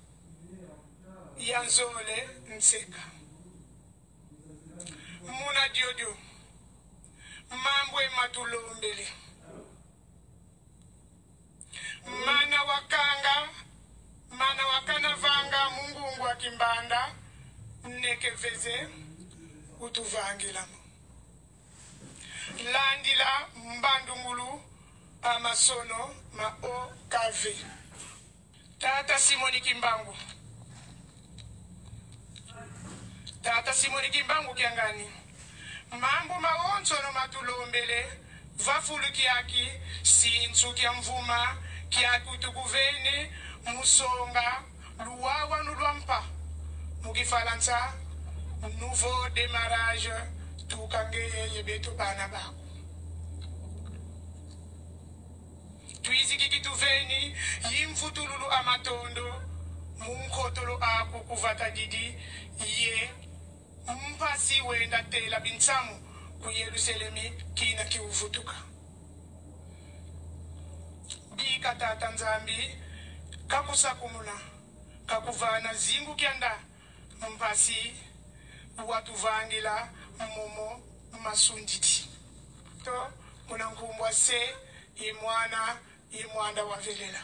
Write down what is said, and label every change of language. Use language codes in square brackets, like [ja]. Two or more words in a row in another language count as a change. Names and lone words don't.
[kg] Yanzole nseka. Muna diodio. Mambwe matulombele. Mana wakana vanga mungungu wa Kimbanda. Neke veze. Utuvangila. Landila mbandungulu. Amasono ma o kave. Tata Simoni Kimbangu. Tata Simoni Kimbangu Kiangani. Mambo maonzo no matulombele. Vafulu kiaki. Sinsu kia mvuma. Kiaki utukuvene. Musonga. Luawa nuluampa. Mugifalansa. [fr] Nouveau démarrage. [kg] Tukangeye yebetu banabako. Tuiziki kituveni, yimfutululu amatondo, munkotolo aku kuvata didi, ye mpasi wenda tela binsamu ku Yerusalemi kina kiuvutuka bika tata nzambi kakusakumula kakuvana zingu kyanda mpasi watuvangila momo masunditi to munankumbwa se imwana wavelela.